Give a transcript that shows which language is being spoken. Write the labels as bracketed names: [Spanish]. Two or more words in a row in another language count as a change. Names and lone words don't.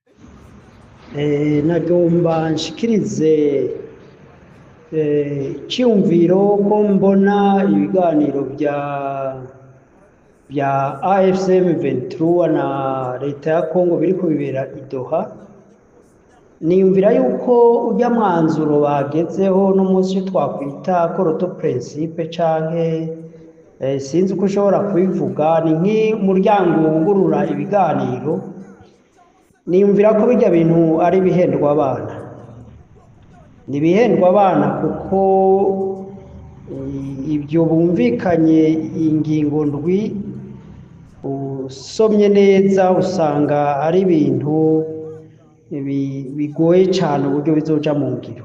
[Rundi] Nagomba nshikirize cyumviro ko mbona ibiganiro bya AFC M23 na leta ya Kongo biri kubibera i Doha. Niyumvira yuko ujya mwanzuro bagezeho no munsi twakwita koroto principe canke sinzi uko ushobora kubivuga, ni nk'umuryango wungurura ibiganiro. Niyumvira ko bijya bintu ari bihendwa abana, ni bihendwa abana, kuko ibyo bumvikanye ingingo ndwi usomye neza usanga ari ibintu bigoye cyane uburyo bizoja mu ngiro.